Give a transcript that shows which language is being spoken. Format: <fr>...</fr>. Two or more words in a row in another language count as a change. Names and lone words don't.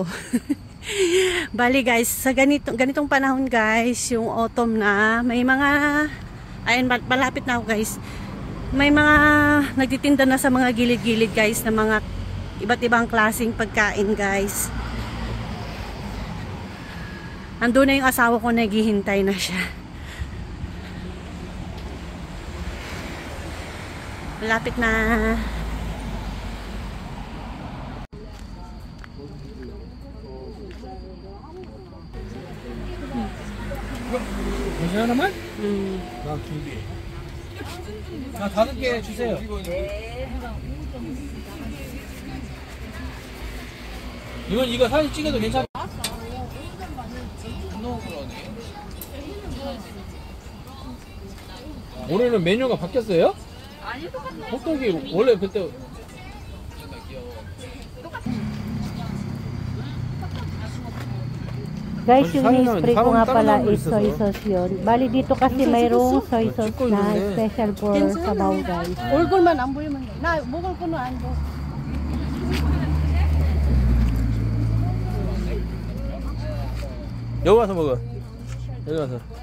<tl>Bali guys, sa ganitong panahon guys, yung autumn na, may mga, ayun, malapit na ako guys, may mga nagtitinda na sa mga gilid-gilid guys, na mga iba't ibang klaseng pagkain guys. Andun na yung asawa ko, naghihintay na siya. Malapit na.</tl> <ko>괜찮아 나만? 나 2개. 나 5개 주세요. 네. 이거 사진 찍어도 괜찮아? 올해는 메뉴가 바뀌었어요? 아니, 똑같네. 호떡이 원래 그때</ko> <tl>Guys, yung ni-spray ko nga pala is</tl> <en>soy sauce</en> <tl>yun. Bali dito kasi mayroong</tl> <en>soy sauce</en> <tl>na</tl> <en>special for</en> <tl>sabaw guys. Orgol man, amboy man. Na, bukol ko na ando.</tl> <ko>여기 와서 먹어. 여기 와서.</ko>